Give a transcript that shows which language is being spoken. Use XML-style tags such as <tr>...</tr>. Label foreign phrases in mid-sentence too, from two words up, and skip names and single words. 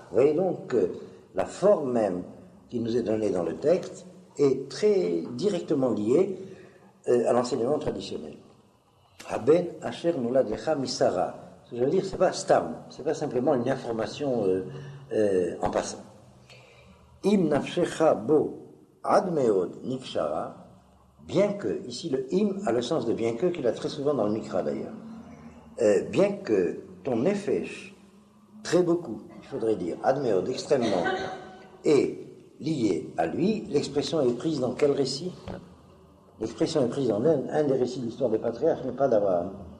<fr>Vous voyez donc que la forme même qui nous est donnée dans le texte est très directement liée à l'enseignement traditionnel.</fr> <he>הבן אשר נולד לך משרה.</he> <fr>Ce que je veux dire, c'est pas stam, c'est pas simplement une information en passant.</fr> <he>אם נפשך בו עד מאד נקשרה,</he> <fr>bien que, ici le im a le sens de bien que, qu'il a très souvent dans le Mikra d'ailleurs. Bien que ton nefesh, très beaucoup, il faudrait dire,</fr> <he>עד מאד,</he> <fr>extrêmement, est lié à lui, l'expression est prise dans quel récit? L'expression est prise dans un des récits de l'histoire des patriarches, mais pas d'Abraham.</fr>